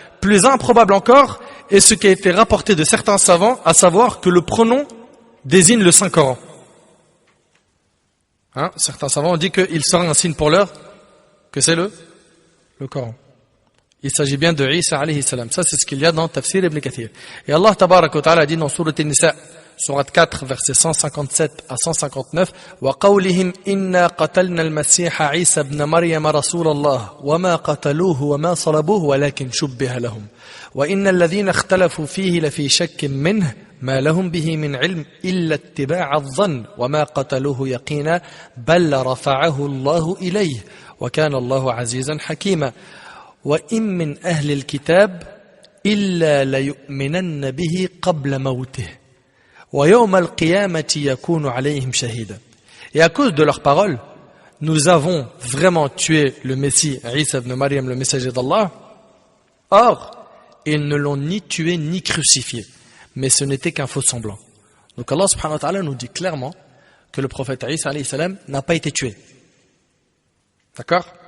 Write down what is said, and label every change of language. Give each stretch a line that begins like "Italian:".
French: Plus improbable encore est ce qui a été rapporté de certains savants, à savoir que le pronom désigne le Saint-Coran. Certains savants ont dit qu'il sera un signe pour l'heure, que c'est le Coran. Il s'agit bien de Isa alayhi salam. Ça, c'est ce qu'il y a dans Tafsir Ibn Kathir. Et Allah tabaraka wa ta'ala dit dans Sourate An-Nisa, Sourate 4, versets 157 à 159,
Arabic: وَقَوْلِهِمْ إِنَّا قَتَلْنَا الْمَسِيحَ عِيسَى بْنَ مَرْيَمَ رَسُولَ اللَّهِ وَمَا قَتَلُوهُ وَمَا صَلَبُوهُ وَلَكِنْ شُبِّهَ لَهُمْ وَإِنَّ الَّذِينَ اخْتَلَفُوا فِيهِ لَفِي شَكٍّ مِّنْهُ مَا لَهُمْ بِهِ مِنْ عِلْمٍ إِلَّا اتِّبَاعَ الظَّنِّ وَمَا قَتَلُوهُ يَقِينًا بَلْ رَفَعَهُ اللَّهُ إِلَيْهِ وَكَانَ اللَّهُ عَزِيزًا حَكِيمًا وَإِن مِّنْ أَهْلِ الْكِتَابِ إِلَّا لَيُؤْمِنَنَّ بِهِ قَبْلَ مَوْتِهِ وَيَوْمَ الْقِيَامَةِ يَكُونُ عَلَيْهِمْ شَهِيدًا.
French: Et à cause de leurs paroles, nous avons vraiment tué le Messie, Isa ibn Maryam, le messager d'Allah. Or, ils ne l'ont ni tué ni crucifié, mais ce n'était qu'un faux semblant. Donc Allah subhanahu wa ta'ala nous dit clairement que le prophète Isa alayhi salam n'a pas été tué. D'accord?